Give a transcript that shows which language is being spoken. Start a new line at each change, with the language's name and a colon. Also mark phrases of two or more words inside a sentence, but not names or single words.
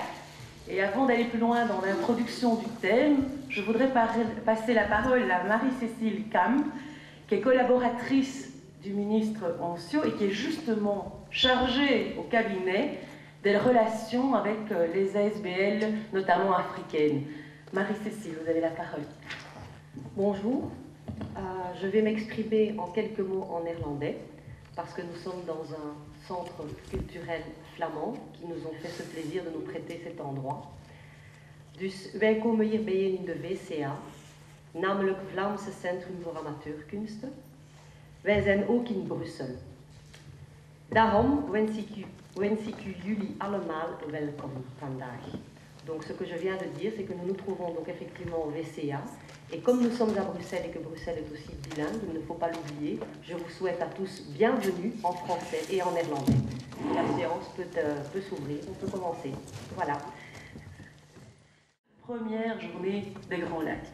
French: Et avant d'aller plus loin dans l'introduction du thème, je voudrais passer la parole à Marie-Cécile Camp, qui est collaboratrice du ministre Ancio et qui est justement chargée au cabinet des relations avec les ASBL, notamment africaines. Marie-Cécile, vous avez la parole. Bonjour, je vais m'exprimer en quelques mots en néerlandais parce que nous sommes dans un centre culturel flamand qui nous ont fait ce plaisir de nous prêter cet endroit.
Dutch: Dus wij komen hier bijeen in de VCA, namelijk Vlaamse Centrum voor Amateurkunsten. Wij zijn ook in Brussel. Daarom wens ik u jullie allemaal welkom vandaag.
French: Donc ce que je viens de dire, c'est que nous nous trouvons donc effectivement au VCA. Et comme nous sommes à Bruxelles et que Bruxelles est aussi bilingue, il ne faut pas l'oublier, je vous souhaite à tous bienvenue en français et en néerlandais. La séance peut s'ouvrir, on peut commencer. Voilà. Première journée des Grands Lacs.